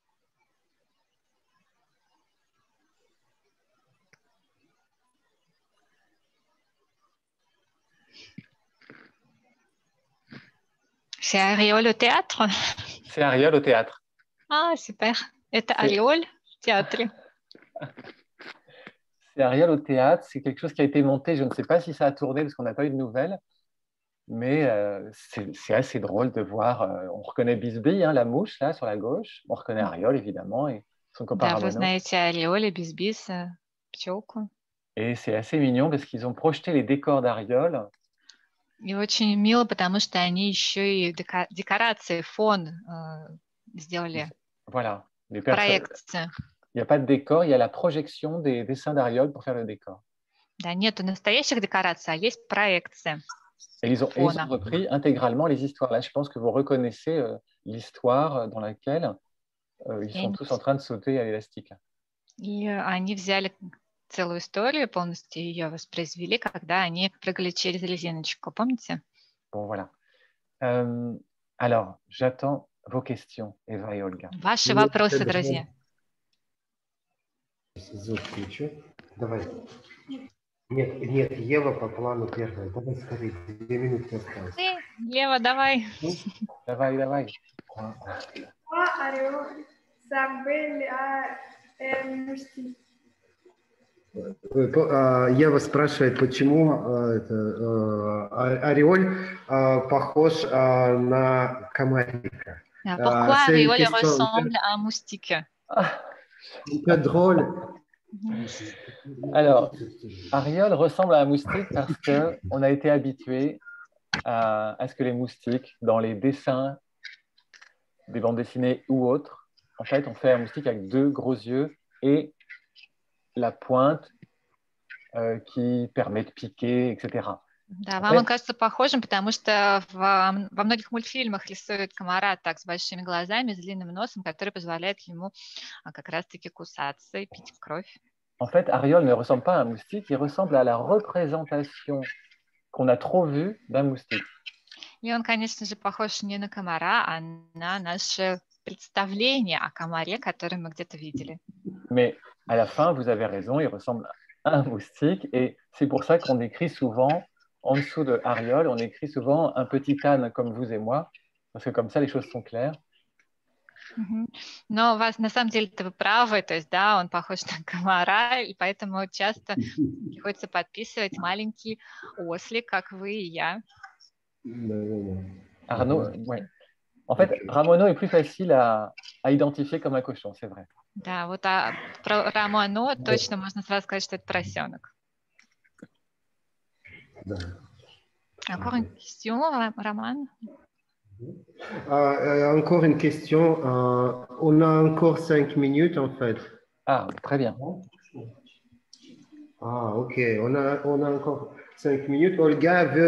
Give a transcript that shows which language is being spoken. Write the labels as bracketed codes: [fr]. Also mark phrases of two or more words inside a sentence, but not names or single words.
[fr] C'est Ariol au théâtre? C'est Ariol au théâtre. Ah, super. [ru] Это Ariol в театре. [fr] C'est Ariol au théâtre. C'est quelque chose qui a été monté. Je ne sais pas si ça a tourné parce qu'on n'a pas eu de nouvelles. Mais c'est assez drôle de voir. On reconnaît Bisbee, hein, la mouche, là, sur la gauche. On reconnaît Ariol, évidemment, et son copain [ru] Да, [fr] Ramono. [ru] вы знаете Ариоль и Бисбис, пчелку. [fr] Et c'est assez mignon parce qu'ils ont projeté les décors d'Ariol. [ru] И очень мило, потому что они еще и декорации, фон сделали. [fr] Voilà. [ru] Проекция. [fr] Il n'y a pas de décor, il y a la projection des dessins d'Ariol pour faire le décor. [ru] Да, нету настоящих декораций, а есть проекция. [fr] Et ils ont repris intégralement les histoires. Là, je pense que vous reconnaissez l'histoire dans laquelle ils sont tous en train de sauter à l'élastique. [ru] И они взяли целую историю, полностью ее воспроизвели, когда они прыгали через резиночку. Помните? [fr] Bon, voilà. Alors, j'attends vos questions, Eva et Olga. [ru] Ваши вопросы, друзья. Давай. Нет, Ева по плану первая. Давай скорее, 2 минуты осталось. Ева, давай. Давай. Ева спрашивает, почему Ариоль похож на комарика. [fr] Pourquoi Ariol ressemble à un moustique? C'est drôle. Alors, Ariol ressemble à un moustique parce qu'on a été habitué à ce que les moustiques, dans les dessins des bandes dessinées ou autres, en fait, on fait un moustique avec 2 gros yeux et la pointe qui permet de piquer, etc. [ru] Да, вам он кажется похожим, потому что во многих мультфильмах рисуют комара так с большими глазами, с длинным носом, который позволяет ему как раз-таки кусаться и пить кровь. [fr] En fait, Ariol ne ressemble pas à un moustique, il ressemble à la représentation qu'on a trop vue d'un moustique. [ru] И он, конечно же, похож не на комара, а на наше представление о комаре, которое мы где-то видели. [fr] Mais à la fin, vous avez raison, il ressemble à un moustique et c'est pour ça qu'on écrit souvent, en dessous de Ariol, on écrit souvent un petit âne comme vous et moi, parce que comme ça, les choses sont claires. [ru] Но вас на самом деле-то вы правы, то есть, да, он похож на комара, и поэтому часто приходится подписывать маленький ослик, как вы и я. [fr] Arnaud, ouais. En fait, Ramono est plus facile à identifier comme un cochon, c'est vrai. [ru] Да, вот про Рамоно точно можно сразу сказать, что это поросенок. [fr] Encore une question, Roman? Encore une question. On a encore 5 minutes en fait. Ah, très bien. Ah, ok. On a encore 5 minutes.